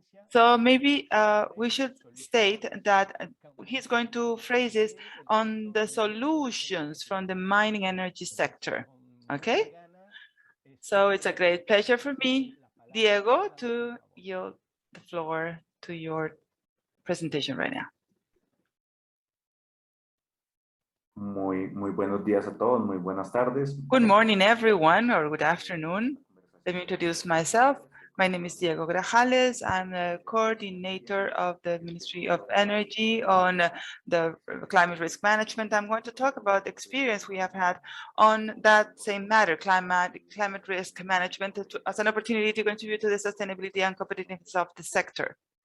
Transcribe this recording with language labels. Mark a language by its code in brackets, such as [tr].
[en] So maybe we should state that he's going to phrase this on the solutions from the mining energy sector. Okay? So it's a great pleasure for me, Diego, to yield the floor to your presentation right now. [es] Muy buenos días a todos, muy buenas tardes. [en] Good morning, everyone, or good afternoon. Let me introduce myself. My name is Diego Grajales. I'm the coordinator of the Ministry of Energy on the climate risk management. I'm going to talk about the experience we have had on that same matter, climate risk management, as an opportunity to contribute to the sustainability and competitiveness of the sector.